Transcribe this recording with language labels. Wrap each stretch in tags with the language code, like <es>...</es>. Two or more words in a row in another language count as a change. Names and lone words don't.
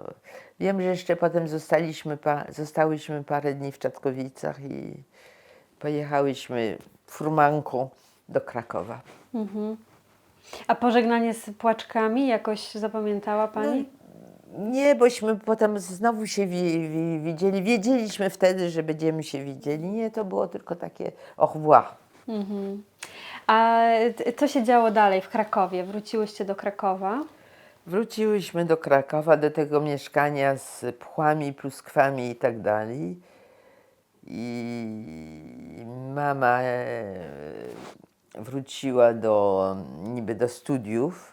<pl>Wiem, że jeszcze potem zostałyśmy parę dni w Czatkowicach i pojechałyśmy furmanką do Krakowa. A pożegnanie z płaczkami jakoś zapamiętała pani? Nie, bośmy potem znowu się widzieli. Wiedzieliśmy wtedy, że będziemy się widzieli. Nie, to było tylko takie</pl> <fr>au revoir.</fr> <pl>A co się działo dalej w Krakowie? Wróciłyście do Krakowa? Wróciłyśmy do Krakowa, do tego mieszkania z pchłami, pluskwami i tak dalej. I mama wróciła niby do studiów.</pl>